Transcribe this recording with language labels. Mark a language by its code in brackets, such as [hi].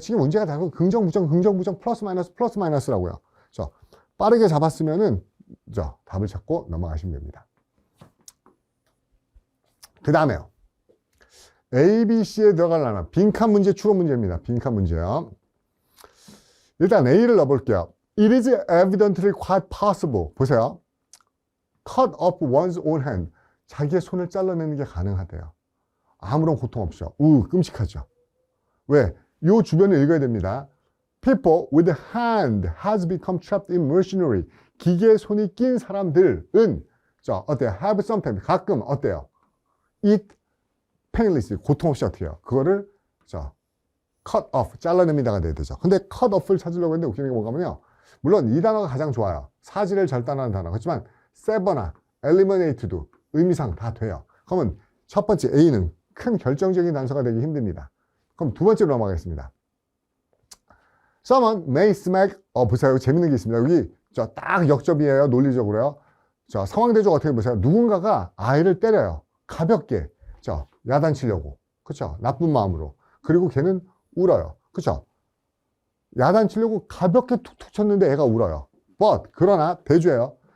[ko] 지금 문제가 다 긍정, 부정, 플러스, 마이너스라고요. 빠르게 잡았으면은 답을 찾고 넘어가시면 됩니다. 그 다음에요. A, B, C에 들어가려면 빈칸 문제, 추론 문제입니다. 빈칸 문제요. 일단 A를 넣어볼게요. [en] It is evidently quite possible. [ko] 보세요. [en] Cut off one's own hand. [ko] 자기의 손을 잘라내는 게 가능하대요. 아무런 고통 없이요. 끔찍하죠. 왜? 요 주변을 읽어야 됩니다. [en] People with a hand has become trapped in machinery. [ko] 기계에 손이 낀 사람들은 어때요? [en] Have sometimes [ko] 가끔 어때요? [en] It painless [ko] 고통 없이 어떻게 해요? 그거를 cut off 잘라냅니다가 돼야 되죠. 근데 cut off를 찾으려고 했는데 웃기는 게 뭔가면요. 물론 이 단어가 가장 좋아요. 사지를 절단하는 단어. 그렇지만 sever나 eliminate도 의미상 다 돼요. 그러면 첫 번째 A는 큰 결정적인 단서가 되기 힘듭니다. 그럼 두 번째로 넘어가겠습니다. [en] Someone may smack, 보세요. [ko] 재밌는 게 있습니다. 여기 딱 역접이에요. 논리적으로요. 상황대적 어떻게 보세요. 누군가가 아이를 때려요. 가볍게. 야단치려고. 그쵸? 나쁜 마음으로. 그리고 걔는 울어요. 그쵸? 야단치려고 가볍게 툭툭 쳤는데 애가 울어요. But, 그러나 대조해요.